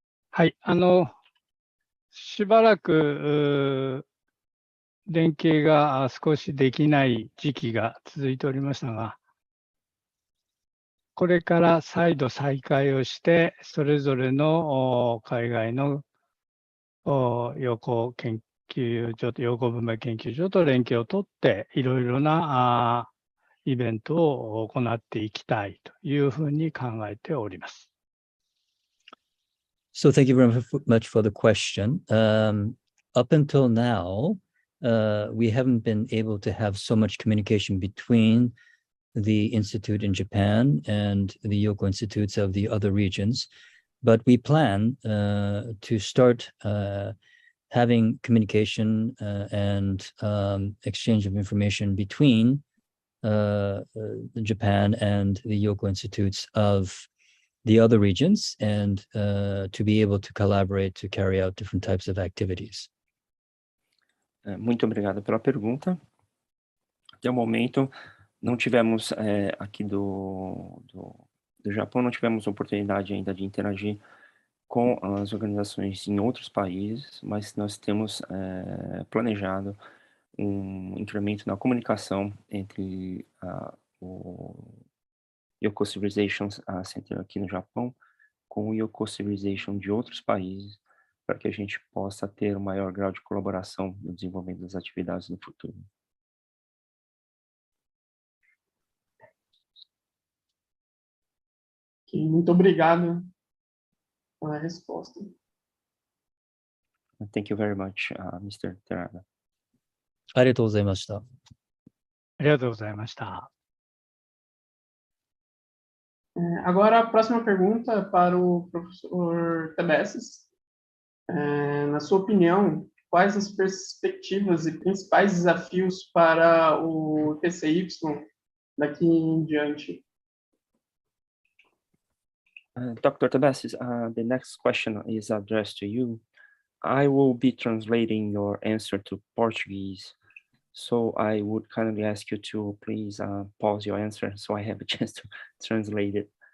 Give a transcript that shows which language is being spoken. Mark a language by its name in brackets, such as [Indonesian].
[Japanese] はい、しばらく連携が少しできない時期が続いておりましたが、これから再度再開をして、それぞれの海外のヨーコ研究所とヨーコ文明研究所と連携を取って、いろいろなイベントを行っていきたいというふうに考えております。 [English] So thank you very much for the question. Up until now, we haven't been able to have so much communication between the institute in Japan and the Yoko institutes of the other regions, but we plan to start having communication and exchange of information between Japan and the Yoko institutes of the other regions, and to be able to collaborate to carry out different types of activities. [Portuguese] Muito obrigado pela pergunta. Até o momento, não tivemos aqui do Japão, não tivemos oportunidade ainda de interagir com as organizações em outros países, mas nós temos planejado um incremento na comunicação entre o Yoko Civilization Center aqui no Japão com o Yoko Civilization de outros países, para que a gente possa ter um maior grau de colaboração no desenvolvimento das atividades no futuro. Muito obrigado pela resposta. [English] Thank you very much, Mr. Terada. [Japanese] ありがとうございました。ありがとうございました。 [Portuguese] Agora, a próxima pergunta para o professor Tebecis. Na sua opinião, quais as perspectivas e principais desafios para o IPCY daqui em diante? Dr. [English] Tebecis, the next question is addressed to you. I will be translating your answer to Portuguese, so I would kindly ask you to please pause your answer so I have a chance to translate it.